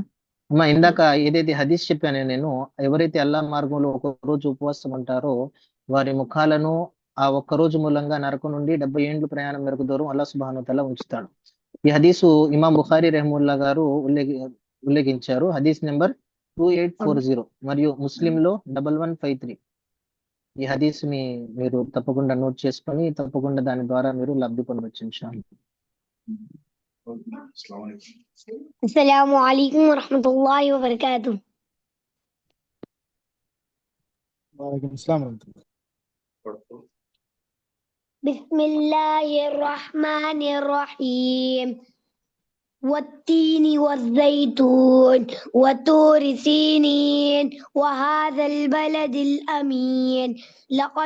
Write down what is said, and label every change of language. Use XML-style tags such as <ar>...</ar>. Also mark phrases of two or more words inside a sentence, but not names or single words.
<te>అమ్మా ఇందాక ఏదైతే హదీస్ చెప్పానో నేను, ఎవరైతే అల్లా మార్గంలో ఒక రోజు ఉపవాసం ఉంటారో వారి ముఖాలను ఆ ఒక్క రోజు మూలంగా నరకం నుండి 70 ఏండ్లు ప్రయాణం మేరకు దూరం</te> <ar>الله سبحانه وتعالى</ar> <te>ఉంచుతాడు. ఈ హదీసు ఇమాం బుఖారీ రెహముల్లా గారు ఉల్లేఖించారు. హదీస్ నెంబర్ 2840 మరియు ముస్లింలో 1153. ఈ హదీస్ని మీరు తప్పకుండా నోట్ చేసుకొని తప్పకుండా దాని ద్వారా మీరు లబ్ధి పొందవచ్చు ఇన్షాల్లా.</te> <ar>السلام عليكم ورحمة الله وبركاته. وعليكم السلام ورحمة الله. بسم الله الرحمن الرحيم. والتين والزيتون وطور سينين وهذا البلد الأمين لقد</ar>